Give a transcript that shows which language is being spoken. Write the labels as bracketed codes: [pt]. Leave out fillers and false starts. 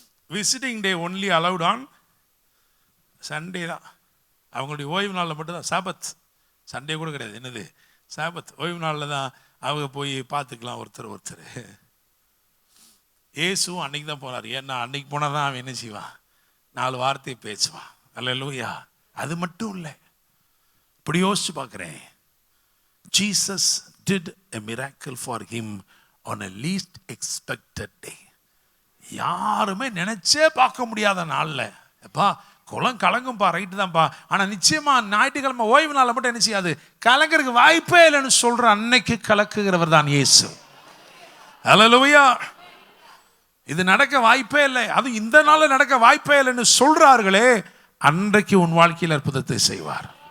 [en] Visiting day only allowed on Sunday தான். [ta] அவங்களுடைய ஓய்வு நாளில் மட்டும்தான். சாபத், சண்டே கூட கிடையாது. என்னது சாபத்? ஓய்வு நாளில் தான் அவங்க போய் பார்த்துக்கலாம் ஒருத்தர். இயேசுவும் அன்னைக்கு தான் போனார். ஏன்னா அன்னைக்கு போனால் தான் அவன் என்ன செய்வான், 4 வார்த்தையை பேசுவான். அல்லேலூயா. அது மட்டும் இல்லை, இப்படி யோசிச்சு பார்க்குறேன், [en] Jesus did a miracle for him on a least expected day. [ta] யாருமே நினைச்சே பார்க்க முடியாத நாளில், எப்பா குளம் கலங்கும்பா, ரைட்டு தான்ப்பா, ஆனால் நிச்சயமா ஞாயிற்றுக்கிழமை ஓய்வு நாளில் மட்டும் என்ன செய்யாது, கலங்கிறதுக்கு வாய்ப்பே இல்லைன்னு சொல்ற அன்னைக்கு கலக்குகிறவர் தான் இயேசு. அல்லேலூயா. இது நடக்க வாய்ப்பே இல்லை, அது இந்த நாளில் நடக்க வாய்ப்பே இல்லைன்னு சொல்றார்களே, அன்றைக்கு உன் வாழ்க்கையில் அற்புதத்தை செய்வார்.